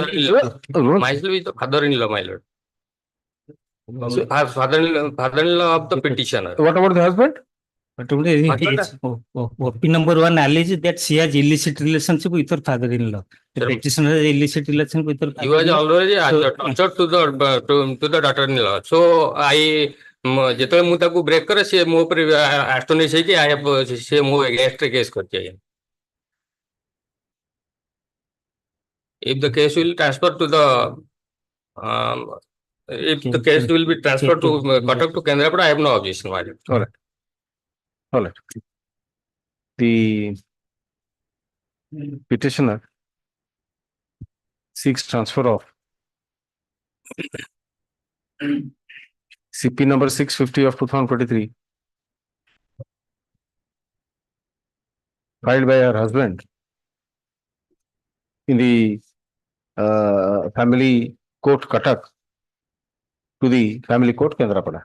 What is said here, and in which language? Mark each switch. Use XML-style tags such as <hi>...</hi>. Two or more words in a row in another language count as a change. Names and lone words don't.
<en>Myself is the father-in-law, my lord. Father-in-law of the petitioner. What about the husband? OP number 1 alleges that she has illicit relationship with her father-in-law. The petitioner has illicit relationship with her You was already tortured to the daughter-in-law. So I</en> <or>ଯେତେବେଳେ ମୁଁ ତାକୁ ବ୍ରେକ୍ କରେ ସେ ମୋ ଉପରେ ଆଷ୍ଟୋନିଶ ହେଇକି ସେ ମୋ ଏଗେନ୍ଷ୍ଟରେ କେସ୍ କରିଛି ଆଜ୍ଞା.</or> <en>If the case will transfer to the if the case will be transferred to Cuttack to Kendrapada, I have no objection. All right. All right. The petitioner seeks transfer of CP number 650 of 2023 filed by her husband in the family court Cuttack to the family court Kendrapada.</en>